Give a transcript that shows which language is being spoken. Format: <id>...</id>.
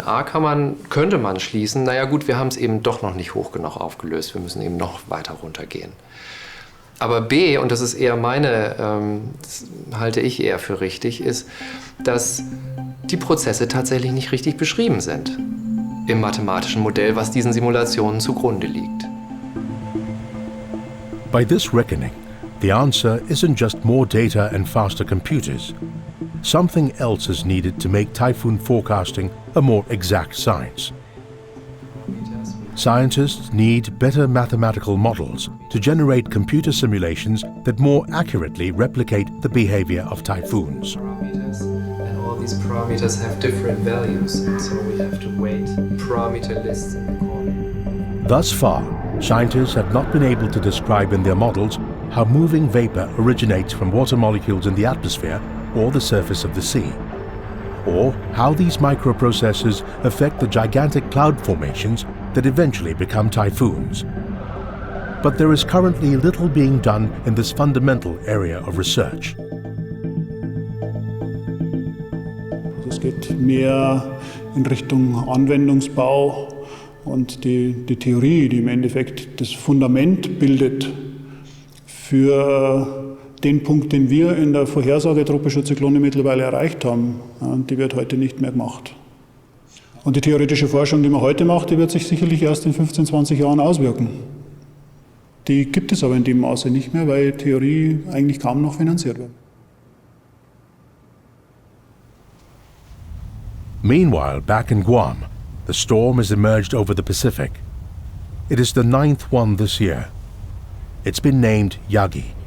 <de>A, könnte man schließen, naja gut, wir haben es eben doch noch nicht hoch genug aufgelöst, wir müssen eben noch weiter runtergehen. Aber B, und das ist eher das halte ich eher für richtig, ist, dass die Prozesse tatsächlich nicht richtig beschrieben sind im mathematischen Modell, was diesen Simulationen zugrunde liegt.</de> <en>By this reckoning, the answer isn't just more data and faster computers. Something else is needed to make typhoon forecasting a more exact science. Scientists need better mathematical models to generate computer simulations that more accurately replicate the behavior of typhoons. And all these parameters have different values, so we have to weight parameter lists in the corner. Thus far, scientists have not been able to describe in their models how moving vapor originates from water molecules in the atmosphere or the surface of the sea, or how these microprocesses affect the gigantic cloud formations that eventually become typhoons. But there is currently little being done in this fundamental area of research.</en> <de>Es geht mehr in Richtung Anwendungsbau und die Theorie, die im Endeffekt das Fundament bildet für den Punkt, den wir in der Vorhersage tropischer Zyklone mittlerweile erreicht haben, die wird heute nicht mehr gemacht. Und die theoretische Forschung, die man heute macht, die wird sich sicherlich erst in 15, 20 Jahren auswirken. Die gibt es aber in dem Maße nicht mehr, weil Theorie eigentlich kaum noch finanziert wird.</de> <en>Meanwhile, back in Guam, the storm has emerged over the Pacific. It is the 9th one this year. It's been named Yagi.</en>